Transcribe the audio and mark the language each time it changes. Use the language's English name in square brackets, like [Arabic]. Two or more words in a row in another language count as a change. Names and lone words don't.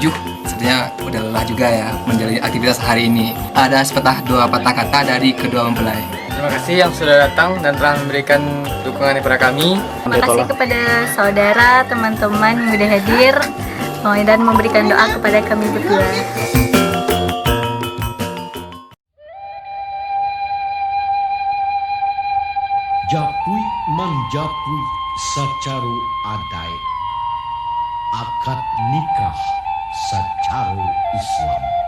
[Indonesian] Sebenarnya udah lelah juga ya menjalani aktivitas hari ini. Ada dua patah kata dari kedua mempelai. Terima kasih yang sudah datang dan telah memberikan dukungan kepada kami. Terima kasih kepada saudara, teman-teman yang sudah hadir dan memberikan doa kepada kami berdua. [Minangkabau] Japui manjapui sacaru adai, akad nikah sacaru Islam.